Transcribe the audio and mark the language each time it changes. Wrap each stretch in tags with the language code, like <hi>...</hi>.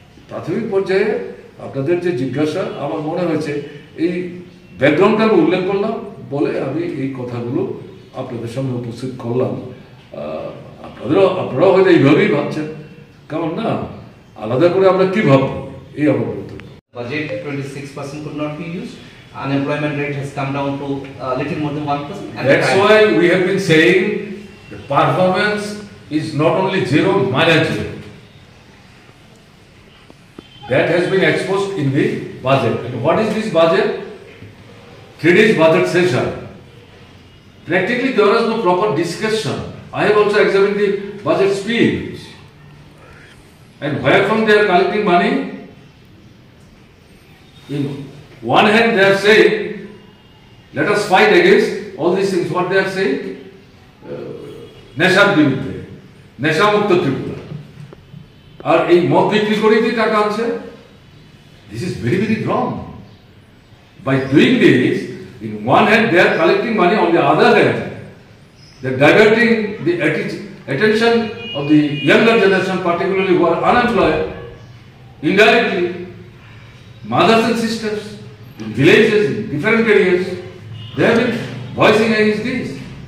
<bn>প্রাথমিক পর্যায়ে আপনাদের যে জিজ্ঞাসা, আমার মনে হয়েছে এই ব্যাকগ্রাউন্ডটা আমি উল্লেখ করলাম বলে আমি এই কথাগুলো আপনাদের সামনে উপস্থিত করলাম। আপনারাও হয়তো এইভাবেই ভাবছেন, কেমন না, আলাদা করে আমরা কি ভাববো, এই আমার বক্তব্য।</bn> <en>Budget 26% could not be used. Unemployment rate has come down to little more than 1%. That's why we have been saying the performance is not only zero, minus zero. That has been exposed in the budget. And what is this budget? 3 days budget session. Practically there was no proper discussion. I have also examined the budget speech. And where from they are collecting money? In one hand they are saying, let us fight against all these things. What they are saying?</en> <bn>নেশার বিরুদ্ধে, নেশামুক্ত ত্রিপুরা। আর এই মদ বিক্রি করেই যে টাকা আছে,</bn> <en>this is very, very wrong. By doing this, in one hand they are collecting money, on the other hand they are diverting the attention of the younger generation, particularly who are unemployed, indirectly. Mothers and sisters in villages, in different areas, they have been voicing against this.</en>